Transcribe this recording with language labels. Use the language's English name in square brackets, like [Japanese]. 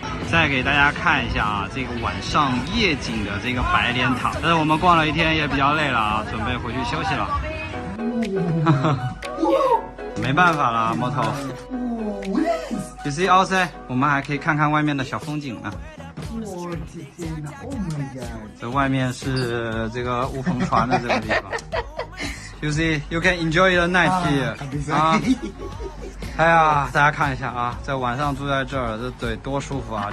[Chinese] 再给大家看一下啊，这个晚上夜景的这个白莲塔。但是我们逛了一天也比较累了啊，准备回去休息了。没办法了，摩托。 [English] You see outside， [Chinese] 我们还可以看看外面的小风景呢。我的天哪 ！ [English] Oh my god！ [Chinese] 这外面是这个乌篷船的这个地方。 [English] You see, you can enjoy the night here。 啊。 [Chinese] 哎呀，大家看一下啊，在晚上住在这儿，这得多舒服啊！